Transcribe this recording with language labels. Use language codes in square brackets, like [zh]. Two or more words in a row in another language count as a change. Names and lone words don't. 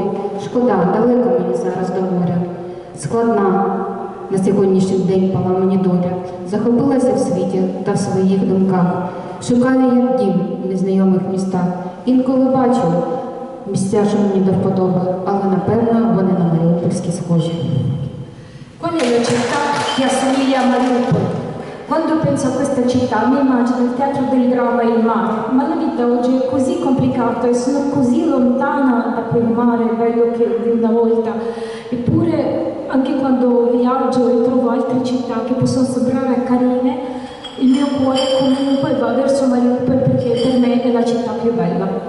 [uk] Шкода, далеко мені зараз до моря. Складна на сьогоднішній день пала мені доля. Захопилася в світі та в своїх думках. Шукаю я дім в незнайомих містах. Інколи бачу місця, що мені до вподоби, але напевно вони на маріупольські схожі. [it] Qual è la città che assomiglia a Mariupol? Quando penso a questa città mi immagino il teatro del dramma e il mare, ma la vita oggi è così complicata e sono così lontana da quel mare bello che di una volta. Eppure anche quando viaggio e trovo altre città che possono sembrare carine, il mio cuore comunque va verso Mariupol perché per me è la città più bella.